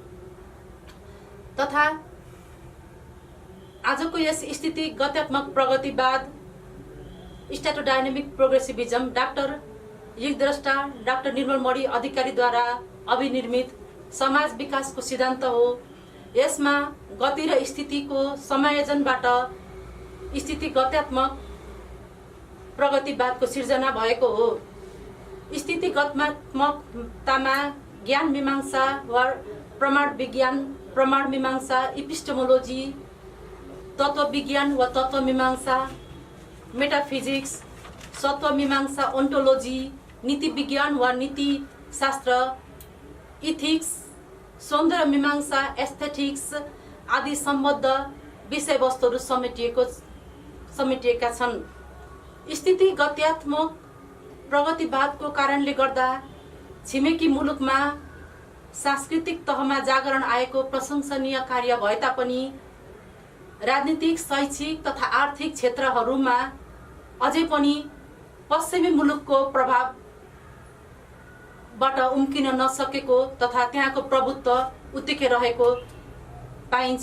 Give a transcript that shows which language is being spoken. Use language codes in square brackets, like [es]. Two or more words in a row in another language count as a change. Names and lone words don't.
[ne] तथा आजको यस स्थितिगतात्मक प्रगतिवाद [en] state dynamic progressivism [ne] डाक्टर युगद्रष्टा डाक्टर निर्ममणि अधिकारीद्वारा अभिनिर्मित समाज विकासको सिद्धान्त हो। यसमा गति र स्थितिको समायोजनबाट स्थितिगतात्मक प्रगतिवादको सिर्जना भएको हो। स्थितिगतात्मकतामा ज्ञान मीमांसा वा प्रमाण विज्ञान, प्रमाण मीमांसा, इपिस्टेमोलोजी, तत्व विज्ञान वा तत्व मीमांसा, मेटाफिजिक्स, सत्व मीमांसा, ओन्टोलोजी, नीति विज्ञान वा नीति शास्त्र, इथिक्स, सौन्दर्य मीमांसा, एस्थेटिक्स आदि सम्बद्ध विषयवस्तुहरू समेटिएका छन्। स्थितिगतात्मक प्रगतिवादको कारणले गर्दा छिमेकी मुलुकमा सांस्कृतिक तहमा जागरण आएको प्रशंसनीय कार्य भए तापनि राजनीतिक, शैक्षिक तथा आर्थिक क्षेत्रहरूमा अझै पनि पश्चिमी मुलुकको प्रभाव बाट उम्किन नसकेको तथा त्यहाँको प्रभुत्व उत्तिकै रहेको पाइन्छ।